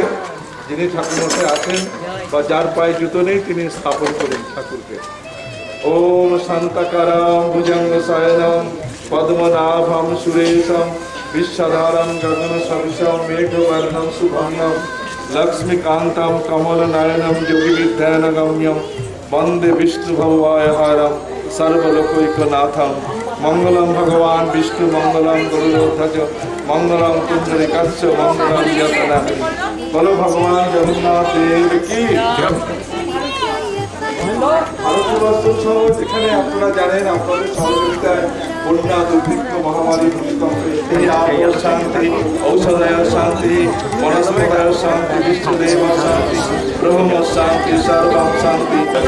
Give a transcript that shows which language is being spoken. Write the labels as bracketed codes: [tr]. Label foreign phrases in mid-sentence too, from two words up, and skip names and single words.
[bn] যিনি ঠাকুরমশাই আছেন বা যার পায়ে জুতো নেই তিনি স্থাপন করুন ঠাকুরকে। [sa] ওম শান্তাকারম ভুজঙ্গ শয়নম পদ্মনাভম সুরেশম বিশ্বধারম গগন সবিশম মেঘবর্ণম শুভঙ্গম লক্ষ্মীকান্তম কমল নয়নম যোগী বিদ্যানগম্যম वंदे विष्णु भगवायहारम सर्वलोकैकनाथम। मंगलम भगवान विष्णु मंगलम गरुड़ध्वज मंगलम पुंडरीकाक्ष मंगलम जगन्नाथ। [hi] बोलो भगवान जगन्नाथ देव की। [bn] যেখানে আপনারা জানেন আপনাদের সহযোগিতায় বন্যা দুর্ভিক্ষ মহামারী ভূমিকম্পে [sa] শান্তি ঔষধায় শান্তি বনস্পতায় শান্তি বিশ্বদেব শান্তি ব্রহ্ম শান্তি সর্বম শান্তি।